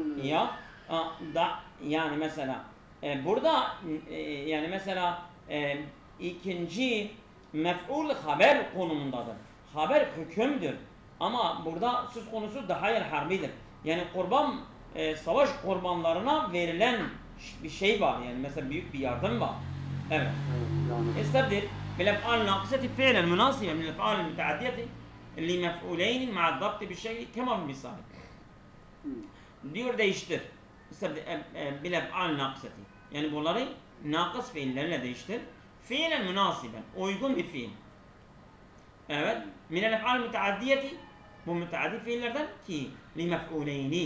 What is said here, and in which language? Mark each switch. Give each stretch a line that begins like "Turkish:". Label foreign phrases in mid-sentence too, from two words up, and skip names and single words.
Turkish: Ya yani mesela burada yani mesela ikinci mef'ul haber konumundadır. Haber hükümdür. Ama burada söz konusu dahayel harbidir. Yani savaş kurbanlarına verilen bir şey var. Yani mesela büyük bir yardım var. Evet. yani.
Arabic: استبدل بالافعال الناقصه فعلا مناسبا من الافعال المتعديه لمفعولين مع الضبط بالشيء كما في المثال.
Turkish: Diyor değiştir.
Arabic: بالأفعال الناقصة.
Turkish: Yani bunları nakıs fiillerle değiştir.
Arabic: فعلا مناسبا.
Turkish: Uygun bir fiil. Evet.
Arabic: من الأفعال المتعدية.
Turkish: Bu müteaddi fiillerden ki
Arabic: لمفعولين.